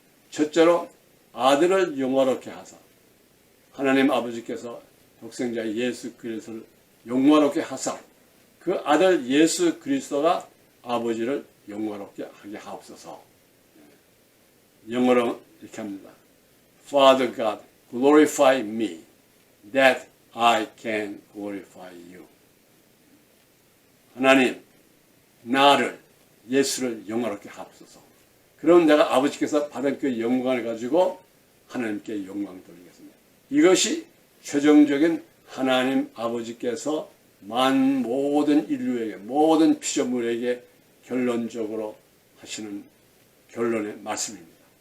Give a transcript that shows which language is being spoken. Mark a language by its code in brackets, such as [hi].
[ko] 첫째로 아들을 영화롭게 하사, 하나님 아버지께서 독생자 예수 그리스도를 영화롭게 하사 그 아들 예수 그리스도가 아버지를 영화롭게 하게 하옵소서. 영어로 이렇게 합니다. [en] Father God, glorify me that I can glorify you. [ko] 하나님, 나를, 예수를 영화롭게 하옵소서. 그럼 내가 아버지께서 받은 그 영광을 가지고 하나님께 영광 돌리겠습니다. 이것이 최종적인 하나님 아버지께서 모든 인류에게, 모든 피조물에게 결론적으로 하시는 결론의 말씀입니다.